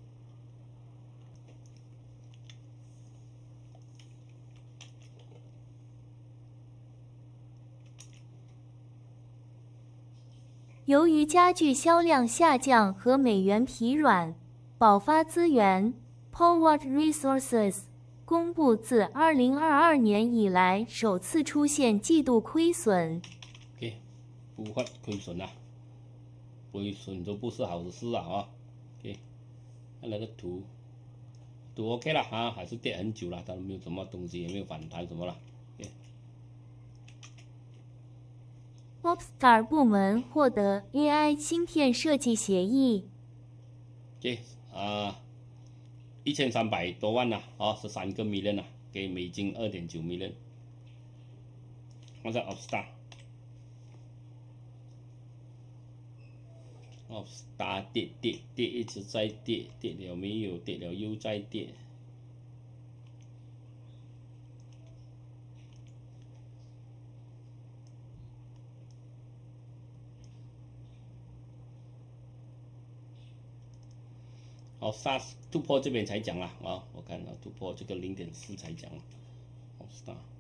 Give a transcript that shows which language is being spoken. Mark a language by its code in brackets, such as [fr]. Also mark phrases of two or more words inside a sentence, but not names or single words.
[zh] 由於家具銷量下降和美元疲軟，寶發資源 （Power Resources） 公布自2022年以來首次出現季度虧損。 OK， 不發虧損了，虧損都不是好事啊OK， 看那個圖 OK 了啊，還是跌很久了，但沒有什麼東西，也沒有反彈什麼了。 Opstar 部門獲得 AI 芯片設計協議。 1300多萬了13個 million 了，給美金2.9 million。看下 Opstar 跌，一直在跌，跌了沒有？跌了又在跌。SARS 突破這邊才講了我看突破這個0.4才講。Opstar。